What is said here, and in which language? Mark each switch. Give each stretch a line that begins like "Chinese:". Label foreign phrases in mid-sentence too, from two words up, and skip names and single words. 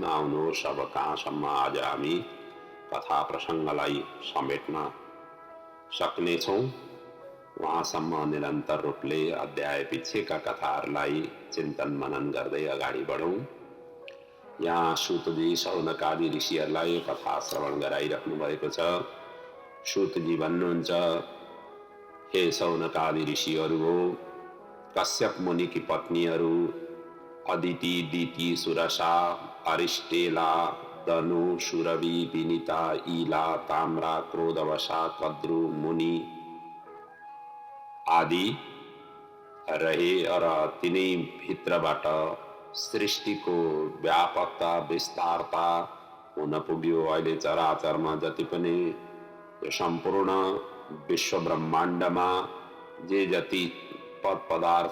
Nepali: आउनुहोस् अब कहाँसम्म आज हामी कथा प्रसङ्गलाई समेट्न सक्नेछौँ वहाँसम्म निरन्तर रूपले अध्याय पिछेका कथाहरूलाई चिन्तन मनन गर्दै अगाडि बढौँ। यहाँ सूतजी शौनकादि ऋषिहरूलाई यो कथा श्रवण गराइराख्नु भएको छ। सूतजी भन्नुहुन्छ, हे शौनकादि ऋषिहरू हो, कश्यप मुनिकी पत्नीहरू अदिति, दिति, सुरसा, अरिष्टेला, दनु, सुरभि, विनिता, ईला, ताम्रा, क्रोधवशा, कद्रु, मुनि आदि रहे र तिनै भित्रबाट सृष्टिको व्यापकता, विस्तारता हुन पुग्यो। अहिले चराचरमा जति पनि यो सम्पूर्ण विश्व ब्रह्माण्डमा जे जति पद